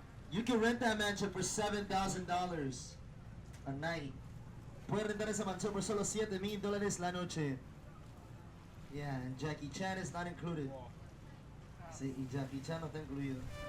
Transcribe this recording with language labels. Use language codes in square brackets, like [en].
[en] You can rent that mansion for $7,000 a night. [es] Puede rentar esa mansión por solo $7,000 la noche. [en] Yeah, and Jackie Chan is not included. [es] Sí, y Jackie Chan no está incluido.